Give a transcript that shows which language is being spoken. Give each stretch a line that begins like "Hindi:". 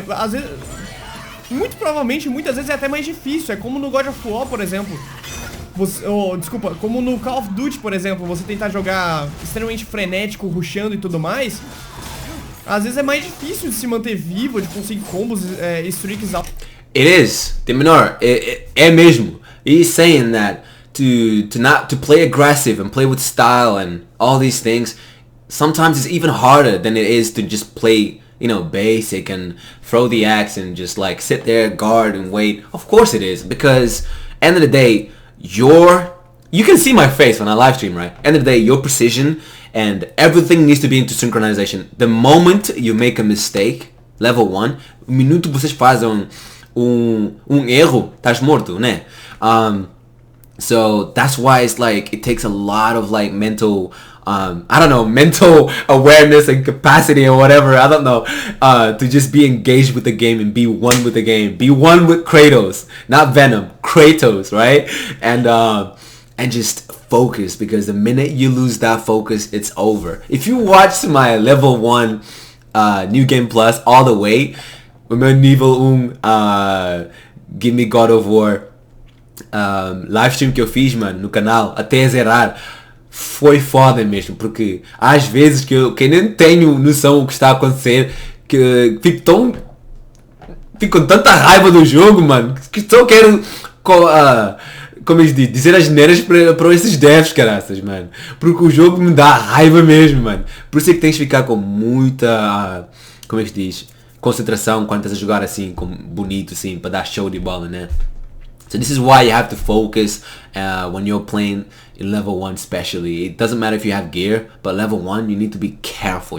Portuguese: Às vezes, muito provavelmente, muitas vezes é até mais difícil. É como no God of War, por exemplo. Desculpa, como no Call of Duty, por exemplo, você tentar jogar extremamente frenético, rushando e tudo mais. Às vezes é mais difícil de se manter vivo, de conseguir combos, streaks altos.
English: It is, DMENOR,
Portuguese: é mesmo.
English: He's saying that to play aggressive and play with style and all these things, sometimes it's even harder than it is to just play you know, basic and throw the axe and just like sit there, guard and wait. Of course it is, because end of the day, you can see my face when I live stream, right? End of the day, your precision and everything needs to be into synchronization. The moment you make a mistake, level 1,
Portuguese: o minuto vocês fazem erro, estás morto, né?
English: So that's why it's like it takes a lot of like mental I don't know, mental awareness and capacity or whatever, I don't know, to just be engaged with the game and be one with the game. Be one with Kratos, not Venom, Kratos, right? And just focus, because the minute you lose that focus, it's over. If you watch my level 1 New Game Plus all the way,
Portuguese: o meu nível 1 Give Me God of War live stream que eu fiz, mano, no canal, até zerar, foi foda mesmo, porque às vezes que eu nem tenho noção do que está a acontecer, que fico com tanta raiva do jogo, mano, que só quero como eles dizem, dizer as neiras para esses devs, caraças, mano, porque o jogo me dá raiva mesmo, mano. Por isso é que tens de ficar com muita como é que diz, concentração quando estás a jogar assim, bonito assim, para dar show de bola, né?
English: So this is why you have to focus when you're playing in level 1 especially. It doesn't matter if you have gear, but level 1 you need to be careful.